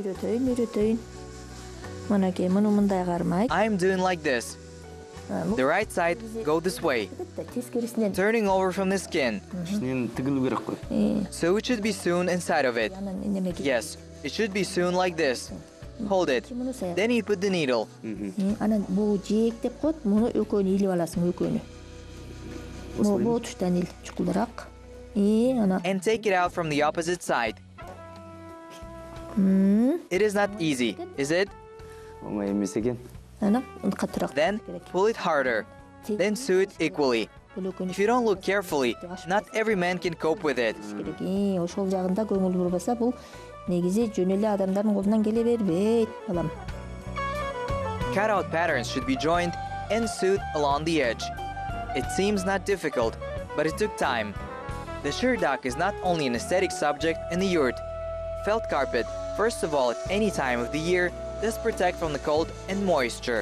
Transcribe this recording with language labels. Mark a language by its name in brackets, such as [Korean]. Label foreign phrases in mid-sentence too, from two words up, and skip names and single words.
[English] I am doing like this. The right side, go this way. Turning over from the skin. So it should be sewn inside of it. Yes, it should be sewn like this. Hold it. Then you put the needle. [Kyrgyz] Анан бул жээк деп коет, муну экөөнү илип аласың, экөөнү. Бул туштан ил чукулдараак. [English] And take it out from the opposite side. It is not easy, is it? Then pull it harder. Then sew it equally. If you don't look carefully, not every man can cope with it. [Kyrgyz] Ошол жагында көңүл бурбаса, бул негизи жөн эле адамдардын колунан келе бербейт, балам. [English] Cutout patterns should be joined and sewed along the edge. It seems not difficult, but it took time. The shirdak is not only an aesthetic subject in the yurt. Felt carpet, first of all at any time of the year, does protect from the cold and moisture.